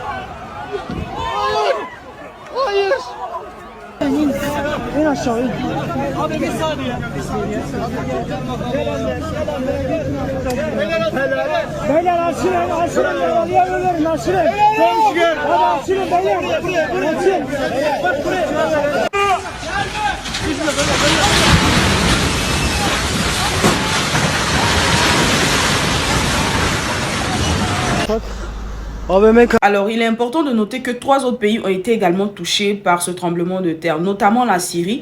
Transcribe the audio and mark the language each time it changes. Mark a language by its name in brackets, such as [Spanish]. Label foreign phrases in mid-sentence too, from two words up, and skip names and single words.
[Turkish] Hayır. İn aşağı in. Abi bir saniye. Beyler açılın yaralıya açılın. Hadi açılın beyler. Açılın. [French] Alors, il est important de noter que 3 autres pays ont été également touchés par ce tremblement de terre, notamment la Syrie.